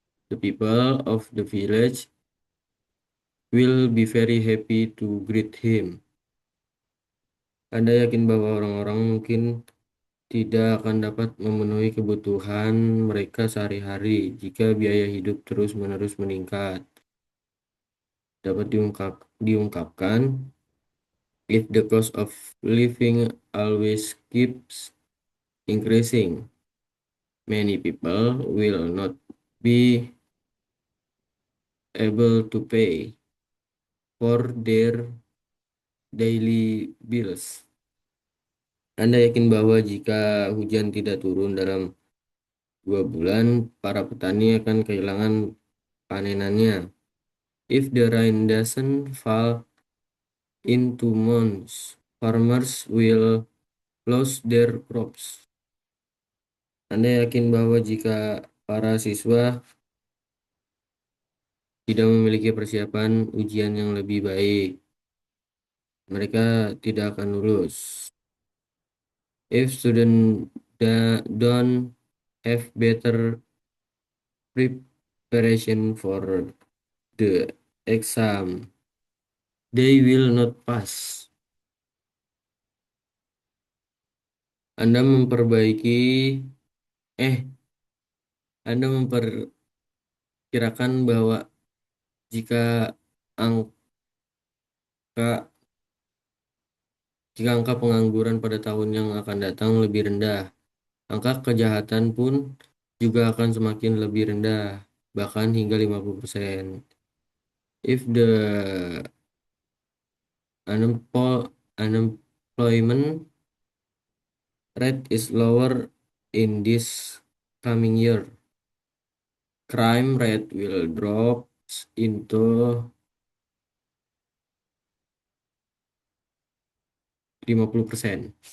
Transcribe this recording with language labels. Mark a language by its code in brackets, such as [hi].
[en] The people of the village will be very happy to greet him. [id] Anda yakin bahwa orang-orang mungkin tidak akan dapat memenuhi kebutuhan mereka sehari-hari jika biaya hidup terus-menerus meningkat. Dapat diungkapkan, [en] if the cost of living always keeps increasing, many people will not be able to pay for their daily bills. [id] Anda yakin bahwa jika hujan tidak turun dalam 2 bulan, para petani akan kehilangan panenannya. [en] If the rain doesn't fall in 2 months, farmers will lose their crops. [id] Anda yakin bahwa jika para siswa tidak memiliki persiapan ujian yang lebih baik, mereka tidak akan lulus. [en] If students don't have better preparation for the exam, they will not pass. [id] Anda memperbaiki, eh, Anda memperkirakan bahwa jika angka jika angka pengangguran pada tahun yang akan datang lebih rendah, angka kejahatan pun juga akan semakin lebih rendah, bahkan hingga 50%. [en] If the unemployment rate is lower in this coming year, crime rate will drop into 50%.